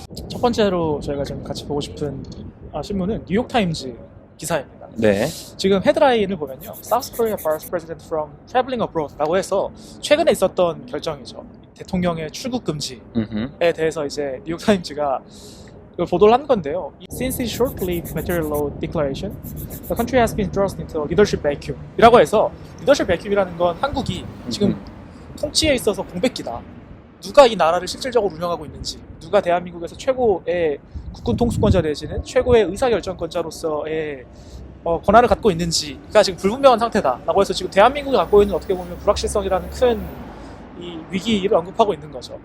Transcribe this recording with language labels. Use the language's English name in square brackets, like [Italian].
[Korean] 첫 번째로 저희가 좀 같이 보고 싶은 신문은 뉴욕타임즈 기사입니다. 네. 지금 헤드라인을 보면요, [English] South Korea bars president from traveling abroad [Korean] 라고 해서 최근에 있었던 결정이죠. 대통령의 출국 금지에 대해서 이제 뉴욕타임즈가 보도를 한 건데요. [English] Since its short-lived material law declaration, the country has been thrust into a leadership vacuum. [Korean] 이라고 해서 leadership vacuum이라는 건 한국이 지금 통치에 있어서 공백기다. 누가 이 나라를 실질적으로 운영하고 있는지, 누가 대한민국에서 최고의 국군 통수권자 내지는 최고의 의사결정권자로서의 권한을 갖고 있는지가 지금 불분명한 상태다라고 해서 지금 대한민국이 갖고 있는 어떻게 보면 불확실성이라는 큰 이 위기를 언급하고 있는 거죠.